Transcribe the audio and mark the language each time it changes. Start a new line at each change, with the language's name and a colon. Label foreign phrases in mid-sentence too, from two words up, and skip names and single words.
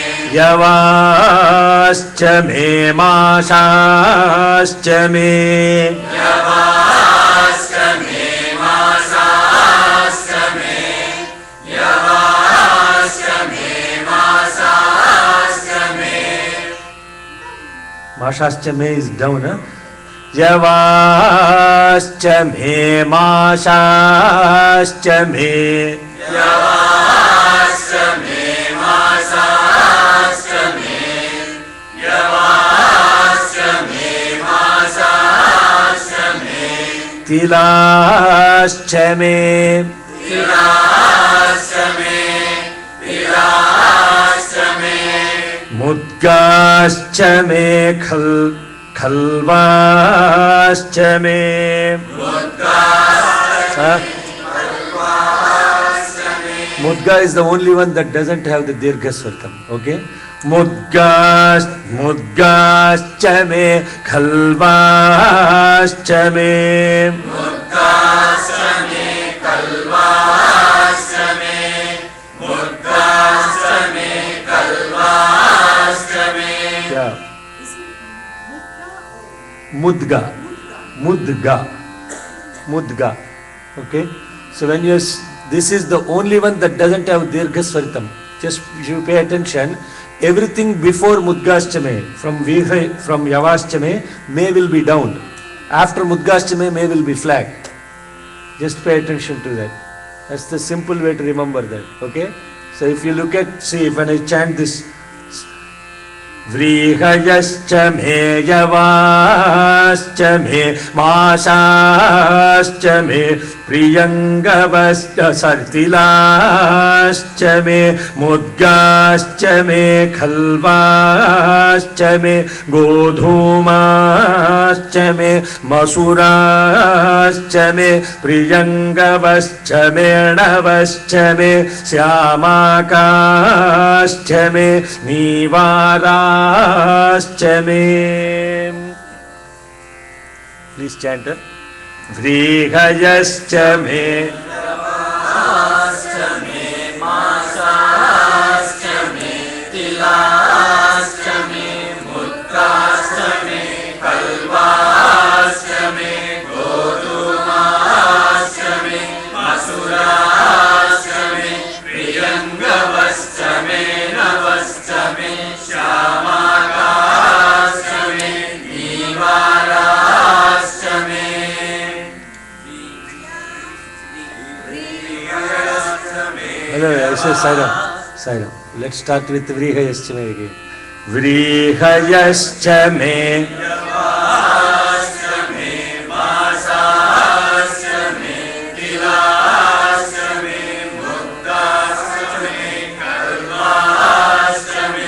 Sanskrit: यवाश्च मे माषाश्च मे. यवाश्च मे माषाश्च मे. यवाश्च मे माषाश्च मे. माषाश्च मे
English: is down, huh?
Sanskrit: यवाश्च मे माषाश्च मे. यवाश्च मे माषाश्च मे. यवाश्च मे माषाश्च मे. तिलाश्च मे. तिलाश्च मे। तिलाश्च मे. मुद्गाश्च मे खल्वाश्च मे.
English: Huh? Mudga is the only one that doesn't have the
Sanskrit: दीर्घ स्वरितम्,
English: okay?
Sanskrit: मुद्गाश्च मे खल्वाश्च मे. मुद्गाश्च मे खल्वाश्च मे. मुद्गाश्च मे खल्वाश्च मे.
English: Yeah. Mudga. Okay? So when you this is the only one that doesn't have
Sanskrit: दीर्घ स्वरितम्.
English: Just you pay attention. Everything before Mudgaschame, from Yavaschame, may will be down. After Mudgaschame, may will be flat. Just pay attention to that. That's the simple way to remember that. Okay? So if you look at, see, when I chant this,
Sanskrit: व्रीहयश्च मे यवाश्च मे माषाश्च मे प्रियङ्गवश्च सर्तिलाश्च मे मुद्गाश्च मे खल्वाश्च मे गोधूमाश्च मे मसूराश्च मे प्रियङ्गवश्च मे अणवश्च मे श्यामाकाश्च मे नीवार.
English: Please chant it.
Sanskrit: व्रीहयश्च मे. यवाश्च मे माषाश्च मे. तिलाश्च मे मुद्गाश्च मे खल्वाश्च मे. गोधूमाश्च मे मसूराश्च मे. प्रियङ्गवश्च मे अणवश्च मे. श्यामाकाश्च मे नीवाराश्च मे.
English: Hello, I say Sairam. Let's start with
Sanskrit: व्रीहयश्च मे
English: again.
Sanskrit: व्रीहयश्च मे. यवाश्च मे माषाश्च मे. तिलाश्च मे मुद्गाश्च मे खल्वाश्च मे.